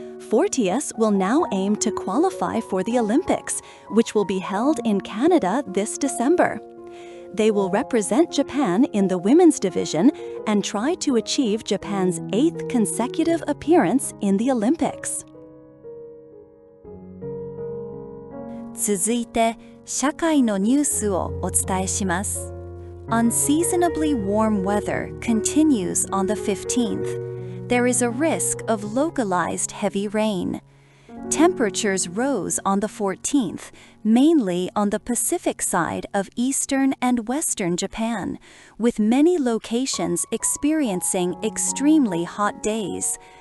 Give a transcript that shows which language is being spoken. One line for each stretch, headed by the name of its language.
English: Fortius will now aim to qualify for the Olympics, which will be held in Canada this December. They will represent Japan in the women's division and try to achieve Japan's 8th consecutive appearance in the Olympics.
Japanese: 続いて、社会のニュースをお伝えします。
English: Unseasonably warm weather continues on the 15th. There is a risk of localized heavy rain. Temperatures rose on the 14th, mainly on the Pacific side of eastern and western Japan, with many locations experiencing extremely hot days.